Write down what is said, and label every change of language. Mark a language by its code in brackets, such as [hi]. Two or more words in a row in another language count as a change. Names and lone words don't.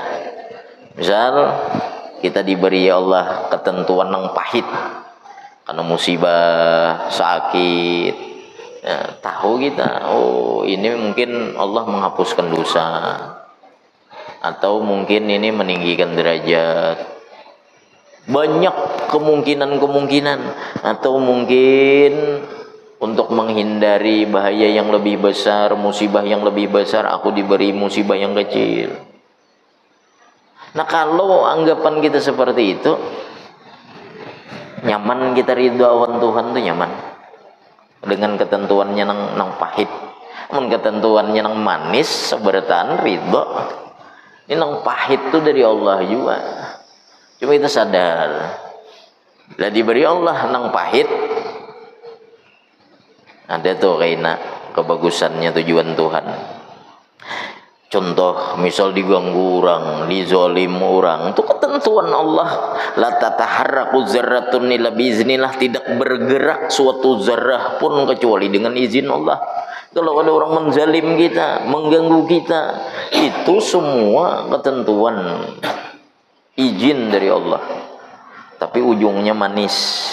[id] Misal kita diberi Allah ketentuan yang pahit karena musibah, sakit, ya, tahu kita, oh ini mungkin Allah menghapuskan dosa, atau mungkin ini meninggikan derajat, Banyak kemungkinan-kemungkinan, atau mungkin untuk menghindari bahaya yang lebih besar, musibah yang lebih besar, aku diberi musibah yang kecil. [bjn] Nah, kalau anggapan kita seperti itu, nyaman kita ridho awan Tuhan tuh nyaman. Dengan ketentuannya nang pahit. Namun ketentuannya nang manis, seberatan ridho. Ini nang pahit tuh dari Allah juga. Cuma kita sadar, lah diberi Allah nang pahit, ada tuh kayaknya kebagusannya tujuan Tuhan. [id] Contoh, misal diganggu orang, dizolim orang, itu ketentuan Allah. [ar] لا تتحرك ذرة إلا بإذن الله, [id] tidak bergerak suatu zarrah pun kecuali dengan izin Allah. Kalau ada orang menzalim kita, mengganggu kita, itu semua ketentuan izin dari Allah, tapi ujungnya manis.